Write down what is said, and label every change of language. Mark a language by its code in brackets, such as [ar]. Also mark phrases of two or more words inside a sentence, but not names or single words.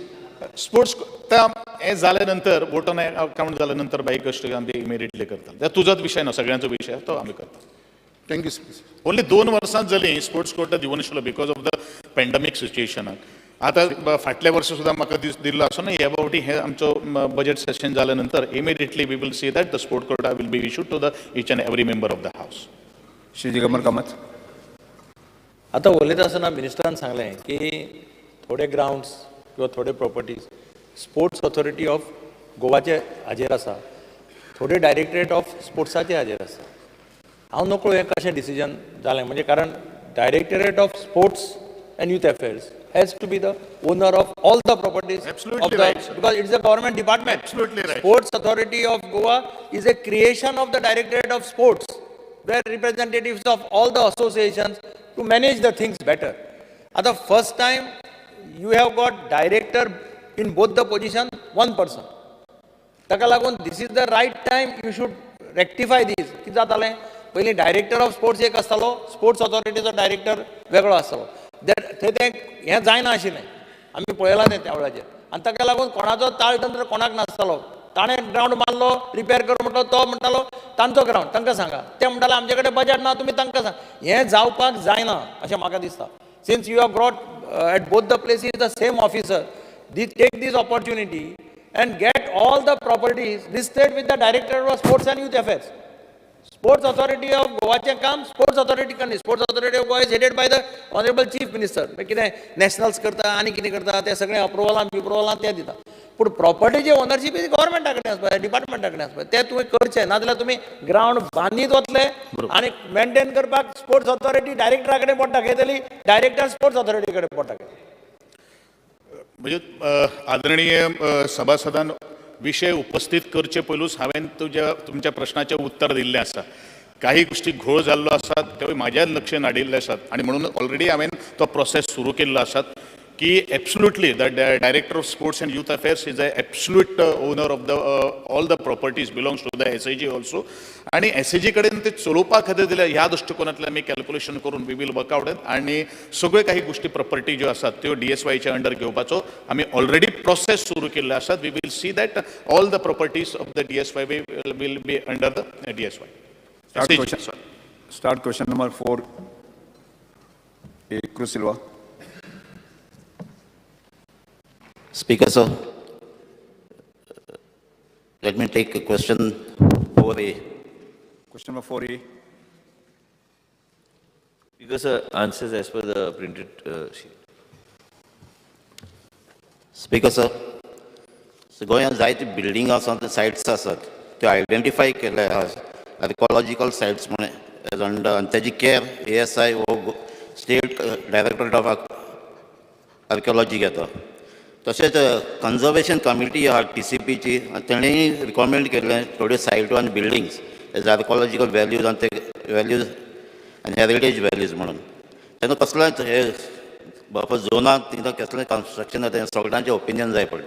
[kok] स्पोर्ट्स हे जाल्यानंतर [en] vote on account [kok] जाल्यानंतर बाई कष्ट आमी इमिडिएटली करता. तुजोच विशय ना, सगळ्यांचो विशय तो आमी करता. थँक्यू. ओन्ली 2 वर्सांच जालीं स्पोर्ट्स कोटा दिवं नाशिल्लो [en] because of the pandemic [kok] सिच्युएशनाक. आतां फाटल्या वर्सा सुद्दां म्हाका दिल्लो आसूं ना ह्या फावटी हे आमचो बजेट सेशन जाल्यानंतर [en] immediately we will see that the sport quota will be issued to the each and every member of the House. [kok] श्री दिगंबर कामत. आता उलयता आसतना मिनिस्टरान सांगलें की थोडे ग्राउंड्स किंवा थोडे प्रॉपर्टीज स्पोर्ट्स ऑथॉरिटी ऑफ गोवाचे हाजेर आसा, थोडे डायरेक्टरेट ऑफ स्पोर्ट्साचे हाजेर आसा. हांव नकळो हें कशें डिसिजन जालें, म्हणजे कारण डायरेक्टरेट ऑफ स्पोर्ट्स अँड यूथ अफेअर्स [en] has to be the owner of all the properties. Absolutely of the, right, sir. because it's a government department. Absolutely right. Sports Authority of Goa is a creation of the Directorate of Sports, where representatives of all the associations to manage the things better. At the first time, you have got director in both the position, one person. [kok] Taka lagun, [en] this is the right time you should rectify this. [kok] कितें जातालें पयलीं डायरेक्टर ऑफ स्पोर्ट्स एक आसतालो, स्पोर्ट्स ऑथॉरिटीचो डायरेक्टर वेगळो आसतालो. थंय तें हें जायना आशिल्लें, आमी पळयलां तें त्या वेळाचेर. आनी ताका लागून कोणाचो ताळतंत्र कोणाक नासतालो. ताणें ग्राउंड मारलो, रिपेर कर म्हणटलो, तो म्हणटालो तांचो ग्राउंड तांकां सांगा. ते म्हणटाले आमचे कडेन बजेट ना, तुमी तांकां सांग. हें जावपाक जायना अशें म्हाका दिसता. [en] Since you have brought at both the places the same officer, take this opportunity and get all the properties listed with the Director of Sports and Youth Affairs. [kok] Sports Authority of Goa काम Sports Authority करनी. [en] Sports Authority of Goa is headed by the Honorable Chief Minister. [kok] कितें नॅशनल्स करता आनी कितें करता ते सगळें अप्रुवलां ते दिता. पूण प्रॉपर्टीचे ओनरशीप गव्हर्मेंटा कडेन आसपाक, डिपार्टमेंटा कडेन आसपाक. ते तुवें करचें, नाजाल्यार तुमी ग्राउंड बांदीत वतले आनी मेंटेन करपाक स्पोर्ट्स ऑथॉरिटी डायरेक्टरा कडेन पोट दाखयतली, डायरेक्टर स्पोर्ट्स ऑथॉरिटी कडेन पोट दाखयतली. म्हणजे आदरणीय सभासदान विषय उपस्थित करचे पयलूच हांवें तुमच्या प्रश्नाचें उत्तर दिल्लें आसा. काही गोष्टी घोळ जाल्लो आसात त्यो म्हाज्या लक्षांत हाडिल्ले आसात आनी म्हणून ऑलरेडी हांवें तो प्रोसेस सुरू केल्लो आसात की [en] absolutely the Director of Sports and Youth Affairs is a absolute owner of the all the properties belongs to the SIG also. [kok] आणि SIG कडेन ते चलोवपा खातीर दिल्या ह्या दृश्टिकोनांतल्यान आमी कॅल्क्युलेशन करून [en] we will work out [kok] आनी सगळ्यो काही गोष्टी प्रॉपर्टी ज्यो आसात त्यो DSYच्या अंडर घेवपाचो आमी ऑलरेडी प्रोसेस सुरू केल्ले आसात. [en] We will see that all the properties of the DSY will be under the DSY. Start question number 4. Cruz Silva. Speaker, sir, let me take a question over the Question number 4A. Because answers as per the printed sheet. Speaker, sir, so [kok] गोंयांत जायते बिल्डिंग आसात, सायट्स आसात, ते आयडेंटिफाय केले [en] archaeological sites [kok] म्हणून आणि त्याची केअर ASI हो स्टेट डायरेक्टरेट ऑफ आर्किओलॉजी घेता. तशेंच [en] conservation committee [kok] आहा TCPची तेणेंय रिकमेंड केल्लें थोड्यो सायटो आनी बिल्डिंग्स [en] as archaeological values [kok] आनी ते व्हॅल्यूज आनी [en] heritage values [kok] म्हणून तेन्ना कसलेंच हे बाबा झोनाक तितून कसलें कन्स्ट्रक्शन जाता सगळ्यांचें ओपिनियन जाय पडटा.